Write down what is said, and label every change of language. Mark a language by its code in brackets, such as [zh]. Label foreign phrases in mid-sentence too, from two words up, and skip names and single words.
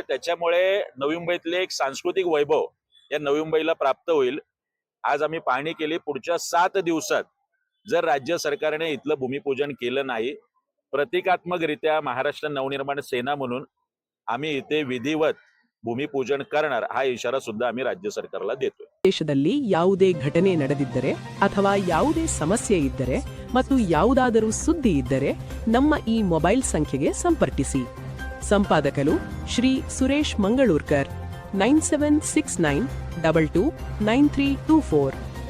[mr] त्याच्यामुळे नवी मुंबईतले एक सांस्कृतिक वैभव या नवी मुंबईला प्राप्त होईल. आज आम्ही पाहणी केली. पुढच्या 7 दिवसात जर राज्य सरकारने इथलं भूमिपूजन केलं नाही, प्रतिकात्मकरित्या महाराष्ट्र नवनिर्माण सेना म्हणून आम्ही इथे विधिवत भूमिपूजन करणार हा इशारा सुद्धा आम्ही राज्य सरकारला देतोय. [kn] ದೇಶದಲ್ಲಿ ಯಾವುದೇ ಘಟನೆ ನಡೆದಿದ್ದರೆ ಅಥವಾ ಯಾವುದೇ ಸಮಸ್ಯೆ ಇದ್ದರೆ ಮತ್ತು ಯಾವುದಾದರೂ ಸುದ್ದಿ ಇದ್ದರೆ ನಮ್ಮ ಈ ಮೊಬೈಲ್ ಸಂಖ್ಯೆಗೆ ಸಂಪರ್ಕಿಸಿ. ಸಂಪಾದಕರು ಶ್ರೀ ಸುರೇಶ್ ಮಂಗಳೂರ್ಕರ್ 9769229324